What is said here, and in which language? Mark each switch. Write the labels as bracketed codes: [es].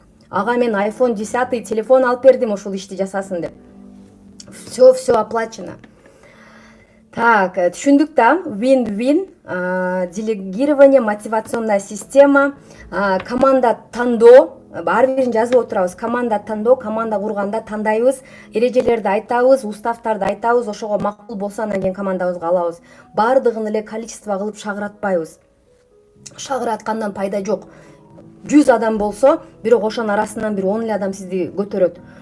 [ky] Ага мен iPhone 10 телефон алып бердим ушул ишти жасасын деп. [ru] Все оплачено. Так, [ky] түшүндүк да. [ru] Вин-вин, делегирование, мотивационная система, [ky] команда тандоо. Ар бирин жазып отурабыз. Команда тандоо, команда курганда тандайбыз, эрежелерди айтабыз, уставтарды айтабыз, ошого макул болсо анан кийин командабызга алабыз. Бардыгын эле количество кылып шагыратпайбыз. Шагыраткандан пайда жок. 100 адам болсо, бирок ошонун арасынан бир 10 эле адам сизди көтөрөт.